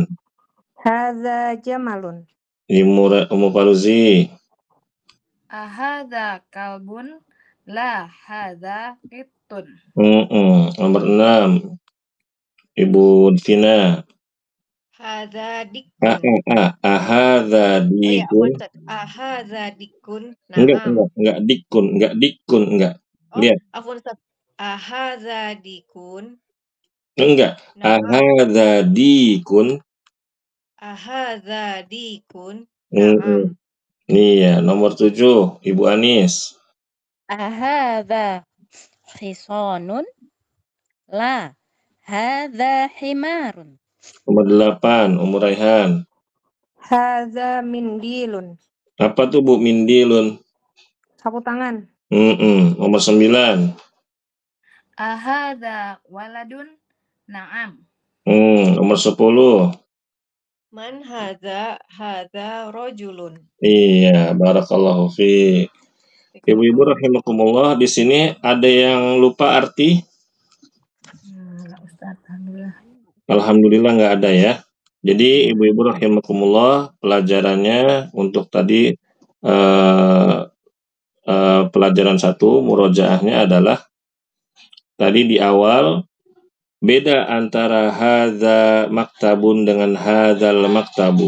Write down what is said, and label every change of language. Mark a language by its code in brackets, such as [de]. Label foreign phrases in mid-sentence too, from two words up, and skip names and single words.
[ar] هذا جمل. Umu Paluzi. أهذا كلب؟ لا، هذا قط. [id] Nomor 6, Ibu Vina. [ar] هذا ديك. أهذا ديك. أهذا ديك. [id] Enggak dikun. Lihat. [ar] عفوا أستاذ. أهذا ديك. Enggak. أهذا ديك. أهذا ديك. [id] Iya, nomor 7, Ibu Anis. [ar] أهذا حصان? لا، هذا حمار. [id] Nomor 8, Umu Raihan. [ar] هذا منديل. [id] Apa tuh, Bu, mindilun? Sapu tangan. Nomor 9. [ar] أهذا ولد؟ نعم. [id] Nomor 10. [ar] من هذا؟ هذا رجل. [id] Iya, [ar] بارك الله فيك. [id] Ibu-ibu rahimakumullah, di sini ada yang lupa arti? [ar] أستاذ، الحمد لله. [id] Alhamdulillah nggak ada ya. Jadi ibu-ibu rahimakumullah, pelajarannya untuk tadi pelajaran 1 murojaahnya adalah tadi di awal beda antara [ar] هذا مكتب [id] dengan [ar] هذا المكتب.